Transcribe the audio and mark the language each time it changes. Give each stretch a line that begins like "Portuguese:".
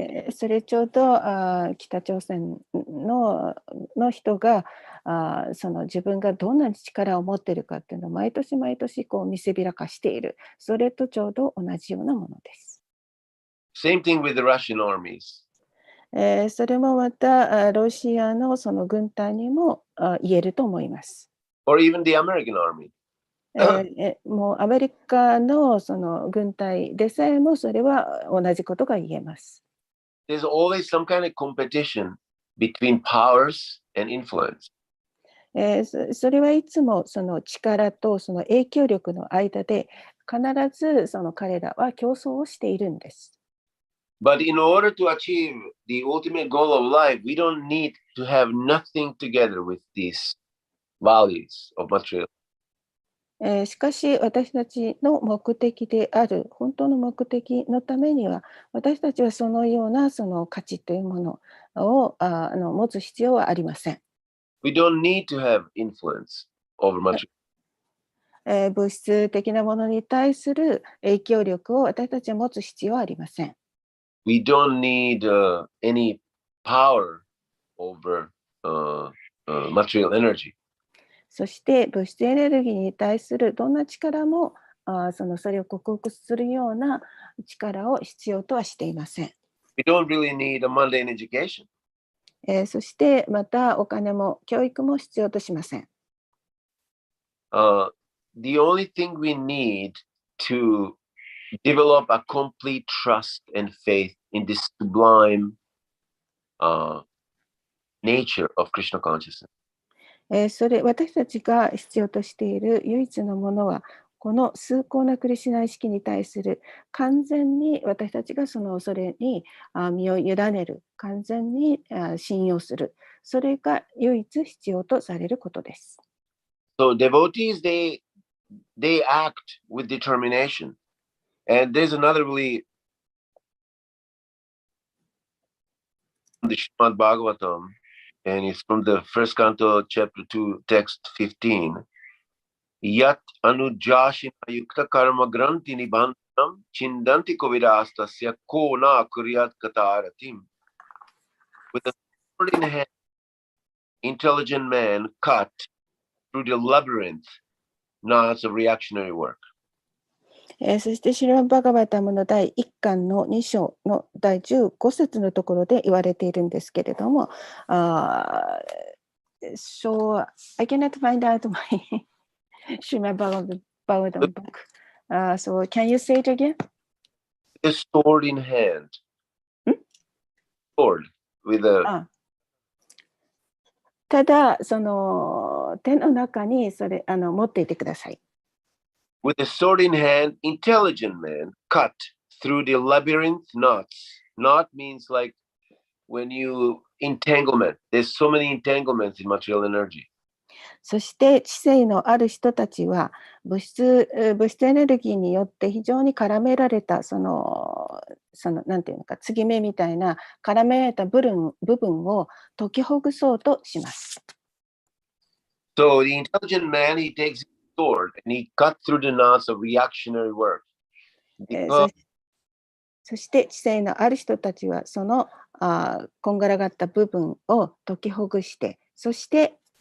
Japanese: それちょうど北朝鮮の人がその自分がどんな力を持っているかっていうのを毎年毎年こう見せびらかしている。それとちょうど同じようなものです。
English: Same thing with the Russian armies.
Japanese: それもまたロシアのその軍隊にも言えると思います。
English: Or even the American army.
Japanese: もうアメリカのその軍隊でさえもそれは同じことが言えます。
English: There's always some kind of competition between powers and influence.
Japanese: それはいつもその力とその影響力の間で必ずその彼らは競争をしているんです。
English: But in order to achieve the ultimate goal of life, we don't need to have nothing together with these values of material.
Japanese: しかし私たちの目的である本当の目的のためには私たちはそのようなその価値というものを持つ必要はありません。
English: We don't need to have influence over material.
Japanese: 物質的なものに対する影響力を私たちは持つ必要はありません。
English: We don't need any power over material energy.
Japanese: そして物質エネルギーに対するどんな力もそれを克服するような力を必要とはしていません。
English: We don't really need a mundane education.
Japanese: そしてまたお金も教育も必要としません。
English: The only thing we need to develop a complete trust and faith in this sublime nature of Krishna consciousness.
Japanese: 私たちが必要としている唯一のものはこの崇高なクリシュナ意識に対する完全に私たちがそれに身を委ねる、完全に信用する、それが唯一必要とされることです。
English: So devotees, they act with determination. And there's another really the Srimad Bhagavatam, and it's from the first canto, chapter 2, text 15.
Sanskrit: Yat anujashina yukta karma granti nibandhanam chindanti kovirastasya ko na kuryat kataratim.
English: With a sword in hand, intelligent man cut through the labyrinth knots of reactionary work.
Japanese: そしてシリマッバガバタムの第1巻の2章の第15節のところで言われているんですけれども、
English: So I cannot find out my Srimad Bhagavatam book. So can you say it again? A sword in hand. Sword with a
Japanese: ただその手の中にそれ持っていてください。
English: With a sword in hand, intelligent man cut through the labyrinth knots. Knot means like when you entanglement. There's so many entanglements in material energy.
Japanese: そして知性のある人たちは物質エネルギーによって非常に絡められたそのなんていうのか継ぎ目みたいな絡められた部分を解きほぐそうとします。
English: So the intelligent man, he takes his sword and he cut through the knots of reactionary work.
Japanese: そして知性のある人たちはそのこんがらがった部分を解きほぐしてそして